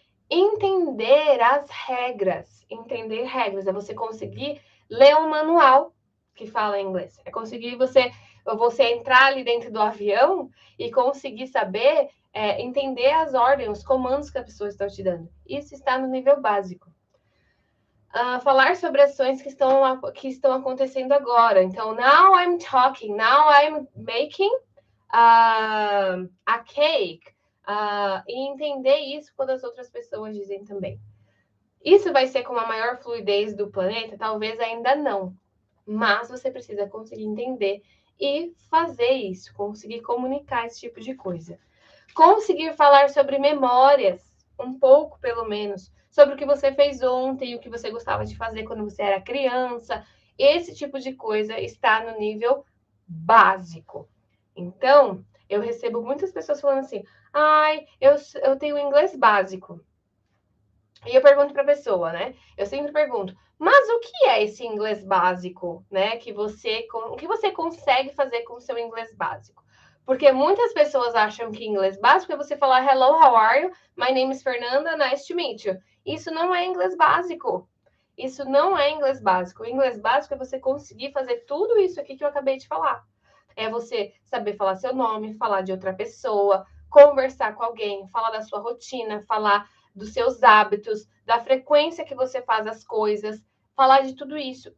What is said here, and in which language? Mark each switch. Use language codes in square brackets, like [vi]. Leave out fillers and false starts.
[pt] Entender as regras. Entender regras é você conseguir ler um manual que fala inglês. É conseguir você entrar ali dentro do avião e conseguir saber, entender as ordens, os comandos que a pessoa está te dando. Isso está no nível básico. Falar sobre ações que estão acontecendo agora. [en] Então, now I'm talking, now I'm making a cake. [pt] E entender isso quando as outras pessoas dizem também. Isso vai ser com a maior fluidez do planeta? Talvez ainda não. Mas você precisa conseguir entender e fazer isso, conseguir comunicar esse tipo de coisa. Conseguir falar sobre memórias, um pouco pelo menos, sobre o que você fez ontem, o que você gostava de fazer quando você era criança. Esse tipo de coisa está no nível básico. Então, eu recebo muitas pessoas falando assim: eu tenho inglês básico. E eu pergunto para a pessoa, né? Eu sempre pergunto, mas o que é esse inglês básico, né? O que você consegue fazer com o seu inglês básico? Porque muitas pessoas acham que inglês básico é você falar [en] hello, how are you? My name is Fernanda, nice to meet you. [pt] Isso não é inglês básico. Isso não é inglês básico. O inglês básico é você conseguir fazer tudo isso aqui que eu acabei de falar. É você saber falar seu nome, falar de outra pessoa, conversar com alguém, falar da sua rotina, falar dos seus hábitos, da frequência que você faz as coisas, falar de tudo isso.